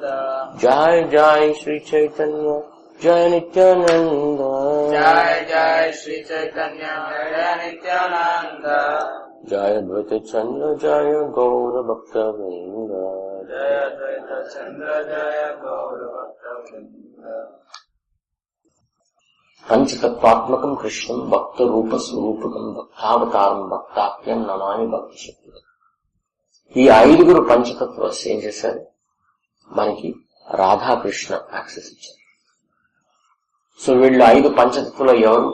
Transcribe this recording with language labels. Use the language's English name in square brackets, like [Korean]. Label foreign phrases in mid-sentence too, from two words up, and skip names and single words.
[Sanskrit] जय जय श्री चैतन्य जय नित्यानंद। जय जय श्री चैतन्य जय नित्यानंद। जय अद्वैत चंद्र जय गौर भक्त वृंद। जय अद्वैत चंद्र जय गौर भक्त वृंद। పంచతత్వాత్మకం కృష్ణం భక్త రూప స్వరూపకం భక్తావతారం భక్తాఖ్యం నమామి భక్తి శక్తి. [Telugu] ఈ ఐదుగురు పంచతత్వాస్ ఏం చేశారు? మనకి రాధాకృష్ణ యాక్సెస్ ఇచ్చారు. సో వీళ్ళు ఐదు పంచతత్వులు ఎవరు?